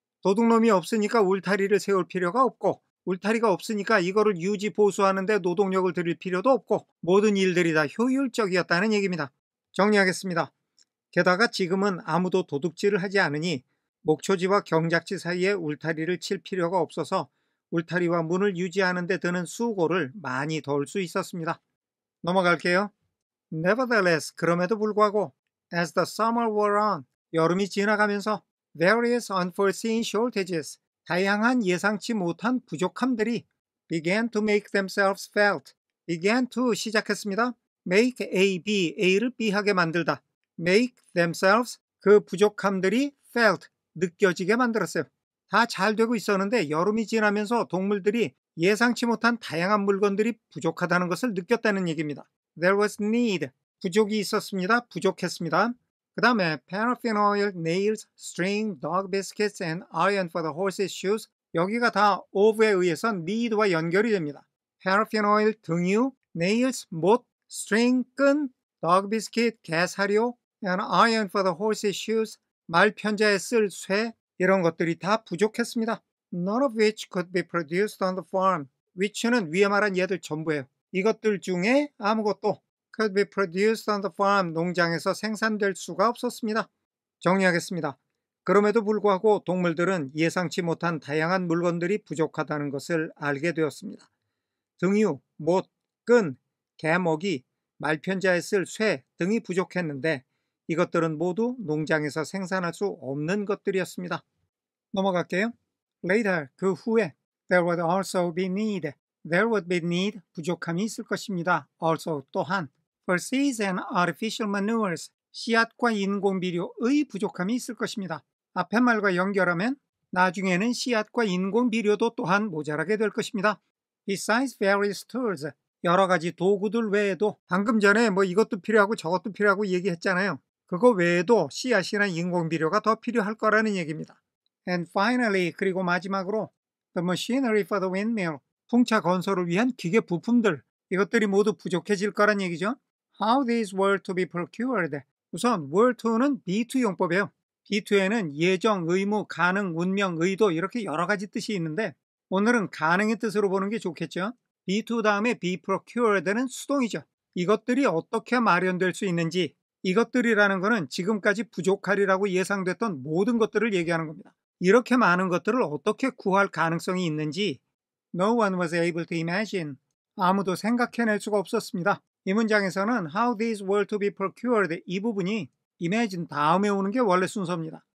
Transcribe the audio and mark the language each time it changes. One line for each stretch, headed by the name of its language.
Korean: 도둑놈이 없으니까 울타리를 세울 필요가 없고 울타리가 없으니까 이거를 유지 보수하는데 노동력을 들일 필요도 없고 모든 일들이 다 효율적이었다는 얘기입니다. 정리하겠습니다. 게다가 지금은 아무도 도둑질을 하지 않으니 목초지와 경작지 사이에 울타리를 칠 필요가 없어서 울타리와 문을 유지하는 데 드는 수고를 많이 덜 수 있었습니다. 넘어갈게요.
English: Nevertheless,
Korean: 그럼에도 불구하고
English: as the summer wore on,
Korean: 여름이 지나가면서
English: various unforeseen shortages,
Korean: 다양한 예상치 못한 부족함들이
English: began to make themselves felt, began to 시작했습니다.
Korean: make A, B, A를 B하게 만들다. make themselves, 그 부족함들이 felt, 느껴지게 만들었어요. 다 잘 되고 있었는데 여름이 지나면서 동물들이 예상치 못한 다양한 물건들이 부족하다는 것을 느꼈다는 얘기입니다.
English: There was need.
Korean: 부족이 있었습니다. 부족했습니다.
English: 그 다음에 paraffin oil, nails, string, dog biscuits, and iron for the horses' shoes.
Korean: 여기가 다 of에 의해서 need와 연결이 됩니다. paraffin oil, 등유, nails, 못, string, 끈, dog biscuit, 개사료, and iron for the horses' shoes, 말 편자에 쓸 쇠, 이런 것들이 다 부족했습니다.
English: None of which could be produced on the farm.
Korean: which는 위에 말한 얘들 전부예요. 이것들 중에 아무것도 could be produced on the farm, 농장에서 생산될 수가 없었습니다. 정리하겠습니다. 그럼에도 불구하고 동물들은 예상치 못한 다양한 물건들이 부족하다는 것을 알게 되었습니다. 등유, 못, 끈, 개먹이, 말편자에 쓸 쇠 등이 부족했는데 이것들은 모두 농장에서 생산할 수 없는 것들이었습니다. 넘어갈게요.
English: Later, 그 후에 there would also be need. There would be need,
Korean: 부족함이 있을 것입니다.
English: Also, 또한 for seeds and artificial manures, 씨앗과 인공비료의 부족함이 있을 것입니다.
Korean: 앞의 말과 연결하면 나중에는 씨앗과 인공비료도 또한 모자라게 될 것입니다.
English: Besides various tools,
Korean: 여러 가지 도구들 외에도 방금 전에 뭐 이것도 필요하고 저것도 필요하고 얘기했잖아요. 그거 외에도 씨앗이나 인공비료가 더 필요할 거라는 얘기입니다. And finally, 그리고 마지막으로
English: the machinery for the windmill,
Korean: 풍차 건설을 위한 기계 부품들, 이것들이 모두 부족해질 거란 얘기죠.
English: How these were to be procured.
Korean: 우선 were to는 be to 용법이에요. be to에는 예정, 의무, 가능, 운명, 의도 이렇게 여러 가지 뜻이 있는데 오늘은 가능의 뜻으로 보는 게 좋겠죠. be to 다음에 be procured는 수동이죠. 이것들이 어떻게 마련될 수 있는지, 이것들이라는 것은 지금까지 부족하리라고 예상됐던 모든 것들을 얘기하는 겁니다. 이렇게 많은 것들을 어떻게 구할 가능성이 있는지
English: No one was able to imagine.
Korean: 아무도 생각해낼 수가 없었습니다. 이 문장에서는
English: how these were to be procured
Korean: 이 부분이 imagine 다음에 오는 게 원래 순서입니다.